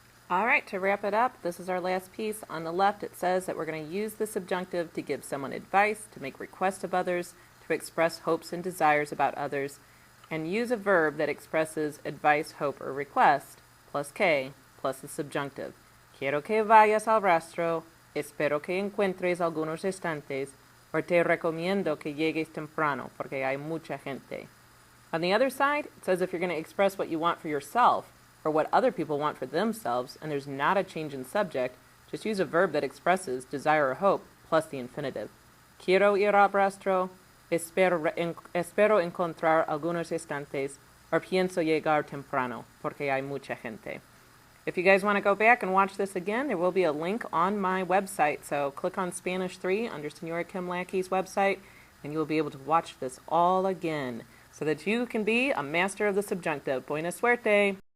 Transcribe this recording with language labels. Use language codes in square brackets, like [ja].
[en] All right, to wrap it up, this is our last piece. On the left, it says that we're going to use the subjunctive to give someone advice, to make requests of others, to express hopes and desires about others, and use a verb that expresses advice, hope, or request, plus que, plus the subjunctive. [es] Quiero que vayas al rastro, espero que encuentres algunos estantes, or te recomiendo que llegues temprano, porque hay mucha gente. [en] On the other side, it says if you're going to express what you want for yourself, or what other people want for themselves, and there's not a change in subject, just use a verb that expresses desire or hope, plus the infinitive. [es] Quiero ir al rastro, espero encontrar algunos estantes, or pienso llegar temprano, porque hay mucha gente. [en] If you guys want to go back and watch this again, there will be a link on my website, so click on Spanish 3 under Senora Kim Lackey's website, and you will be able to watch this all again, so that you can be a master of the subjunctive. [es] Buena suerte!